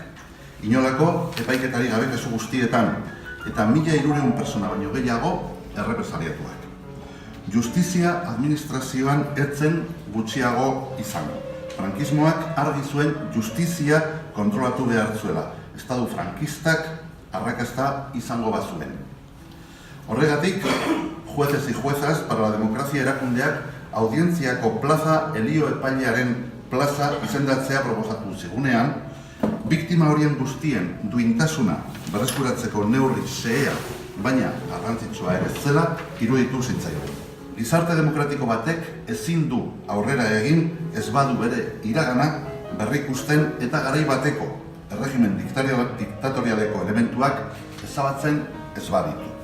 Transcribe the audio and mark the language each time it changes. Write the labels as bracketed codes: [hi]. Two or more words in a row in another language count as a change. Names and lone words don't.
[eu] Inolako epaiketari gabe kasu guztietan, eta 1300 pertsona baino gehiago errepresaliatuak. Justizia administrazioan ez zen gutxiago izan. Frankismoak argi zuen justizia kontrolatu behar zuela. Estadu frankistak arrakasta izango bazuen. Horregatik, jueces y juezas para la democracia erakundeak audientziako plaza Elio epailearen plaza izendatzea proposatu zigunean, biktima horien guztien duintasuna berreskuratzeko neurri xehea, baina garrantzitsua ere zela, iruditu zitzaigun. Gizarte demokratiko batek ezin du aurrera egin ez badu bere iragana berrikusten eta garai bateko erregimen diktatorialeko elementuak ezabatzen ez baditu.